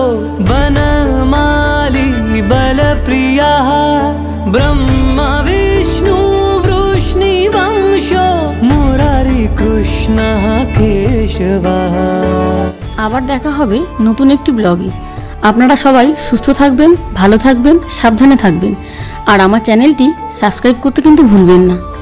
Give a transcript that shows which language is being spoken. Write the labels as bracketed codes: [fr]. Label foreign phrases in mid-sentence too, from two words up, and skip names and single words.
[sa] वनमाली बलप्रियः ब्रह्मा विष्णु वृष्णिवंशो मुरारी कृष्णः केशवः। [bn] আবার দেখা হবে নতুন একটি ব্লগে। আপনারা সবাই সুস্থ থাকবেন, ভালো থাকবেন, সাবধানে থাকবেন, আর আমার চ্যানেলটি সাবস্ক্রাইব করতে কিন্তু ভুলবেন না।